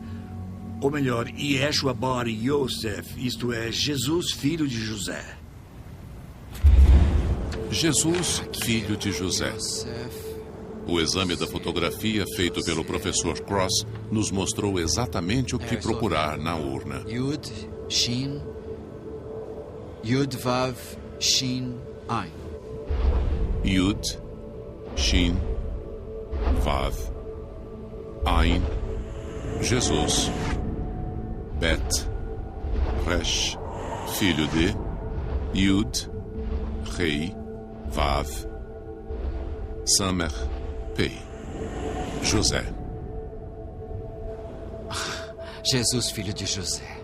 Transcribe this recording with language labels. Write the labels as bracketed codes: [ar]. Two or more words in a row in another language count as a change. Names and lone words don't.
[pt] Ou melhor, Yeshua bar Yosef, isto é, Jesus, filho de José. Jesus, filho de José. O exame da fotografia feito pelo professor Cross nos mostrou exatamente o que procurar na urna. Yud, Shin, Yud, Vav, Shin, Ain. Yud, Shin, Vav, Ain, Jesus. Bet, Resh, filho de, Yud, Rei, Vav, Samer, Pei, José. Jesus, filho de José.